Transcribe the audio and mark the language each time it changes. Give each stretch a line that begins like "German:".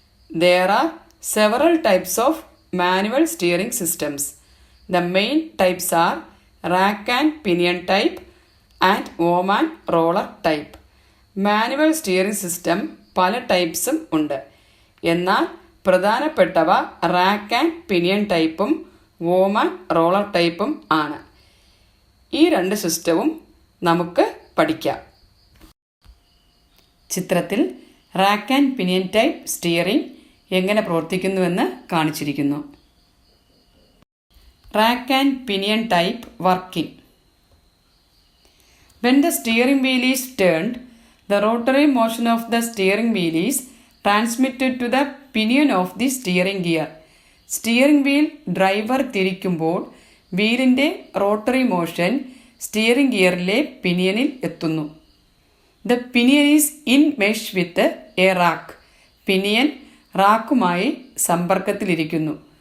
English: There are several types of manual steering systems. The main types are rack and pinion type and worm and roller type.
Malayalam: Manual steering system പല ടൈപ്സും ഉണ്ട്. എന്നാൽ പ്രധാനപ്പെട്ടവ rack and pinion ടൈപ്പും warm and roller ടൈപ്പും ആണ്. ഈ രണ്ട് സിസ്റ്റവും നമുക്ക് പഠിക്കാം. ചിത്രത്തിൽ rack and pinion type steering എങ്ങനെ പ്രവർത്തിക്കുന്നുവെന്ന് കാണിച്ചിരിക്കുന്നു.
English: Rack and pinion type working. When the steering wheel is turned, the rotary motion of the steering wheel is transmitted to the pinion of the steering gear.
Malayalam: Steering wheel driver തിരിക്കുമ്പോൾ വീലിൻ്റെ rotary motion steering ഗിയറിലെ പിനിയനിൽ എത്തുന്നു.
English: The pinion is in mesh with a rack.
Malayalam: Pinion റാക്കുമായി സമ്പർക്കത്തിലിരിക്കുന്നു.